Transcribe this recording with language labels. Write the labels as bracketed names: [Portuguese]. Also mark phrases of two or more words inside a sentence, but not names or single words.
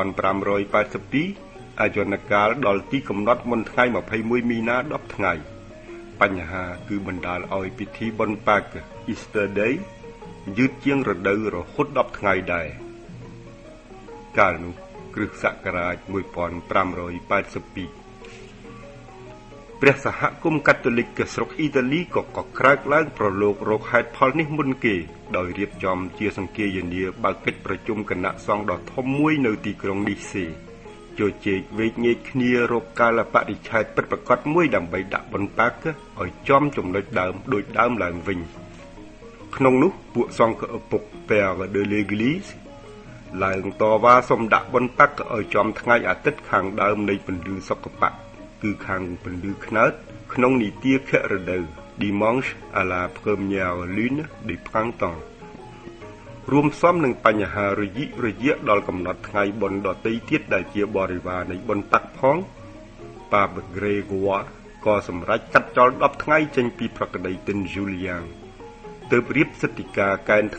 [Khmer] 1582 អាយនកាលដល់ទីកំណត់មុនថ្ងៃ21មីនា10ថ្ងៃបញ្ហាគឺបណ្ដាលឲ្យពិធីបុណ្យប៉ាក [English] Easter Day [Khmer] យឺតជាងរដូវរហូត10ថ្ងៃដែរកាលនោះគ្រិស្តសករាជ1582ព្រះសហគមន៍កាតូលិកស្រុកអ៊ីតាលីក៏ក្រើកឡើងប្រឡូករកហេតុផលនេះមុនគេដោយរៀបចំជា សង្គាយនាបើកកិច្ចប្រជុំគណៈសង្ឃដ៏ធំមួយនៅទីក្រុងនីសេជជែកវែកញែកគ្នារកកាលបរិច្ឆេទពិតប្រាកដមួយដើម្បីដាក់បុណ្យប៉ាកឲ្យចំចំណុចដើមដូចដើមឡើងវិញក្នុងនោះពួកស ង្ឃឪពុក [French] Père de l'Église [Khmer] ឡើងតវ៉ាសុំដាក់បុណ្យប៉ាកឲ្យចំថ្ងៃអាទិត្យខាងដើមនៃពន្លឺសុគបៈគឺខាងពន្លឺខ្នើតក្នុងនីតិខរដូវ [French] Dimanche à la première lune du printemps [Khmer] រួមផ្សំនឹងបញ្ហារយៈដល់កំណត់ថ្ងៃបុណ្យដទៃទៀតដែលជាបរិវារនៃបុណ្យប៉ាកផង ប៉ាបក្រេហ្គួរក៏សម្រេចកាត់ចោល10ថ្ងៃចេញពីប្រក្តីទិនស៊ូលយ៉ាងទើបរៀបសិទ្ធិការកែន